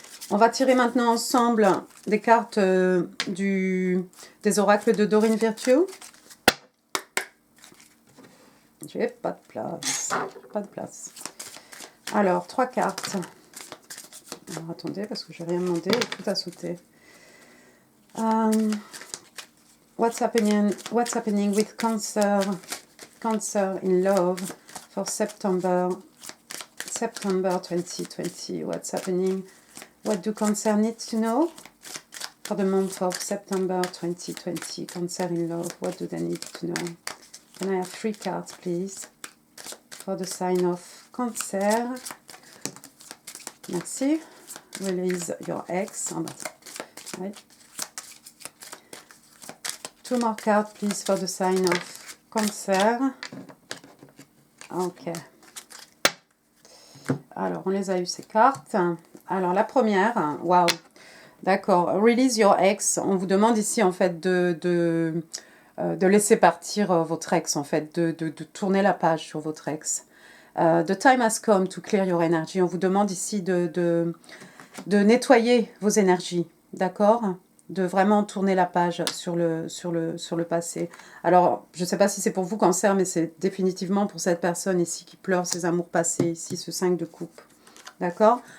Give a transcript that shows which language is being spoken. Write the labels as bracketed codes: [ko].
[fr] On va tirer maintenant ensemble des cartes des oracles de Dorine Virtue. J'ai pas de place. Pas de place. Alors, 3 cartes. Alors, attendez, parce que je n'ai rien demandé et tout a sauté. [en] What's happening with Cancer in love for September 2020? What's happening? What do Cancer need to know for the month of September 2020? Cancer in love, what do they need to know? Can I have 3 cards, please, for the sign of Cancer? [fr] Merci. [en] Release your ex. Right. 2 more cards, please, for the sign of Cancer. Ok. [fr] Alors, on les a eu, ces cartes. Alors, la première, waouh. D'accord. [en] Release your ex. [fr] On vous demande ici, en fait, de laisser partir votre ex, en fait, de tourner la page sur votre ex. [en] The time has come to clear your energy. [fr] On vous demande ici de nettoyer vos énergies, d'accord? De vraiment tourner la page sur le passé. Alors, je ne sais pas si c'est pour vous, Cancer, mais c'est définitivement pour cette personne ici qui pleure ses amours passés, ici, ce 5 de coupe. D'accord?